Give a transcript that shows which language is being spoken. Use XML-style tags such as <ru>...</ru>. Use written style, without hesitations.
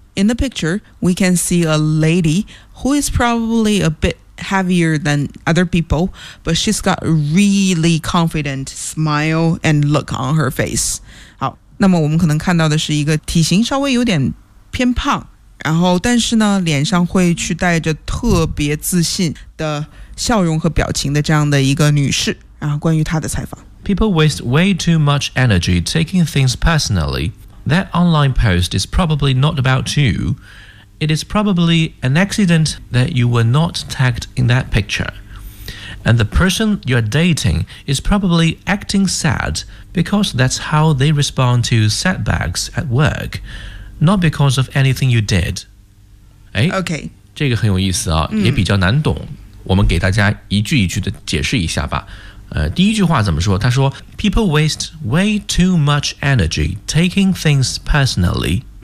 <en>In the picture, we can see a lady who is probably a bit heavier than other people, but she's got a really confident smile and look on her face.</en> <zh>好，那么我们可能看到的是一个体型稍微有点偏胖，然后但是呢，脸上会去带着特别自信的笑容和表情的这样的一个女士，然后关于她的采访。</zh> <en>People waste way too much energy taking things personally. That online post is probably not about you. It is probably an accident that you were not tagged in that picture. And the person you're dating is probably acting sad because that's how they respond to setbacks at work, not because of anything you did. Okay.</en> <zh>这个很有意思啊，也比较难懂。我们给大家一句一句的解释一下吧。第一句话怎么说？他说</zh> <en>People waste way too much energy taking things personally.</en>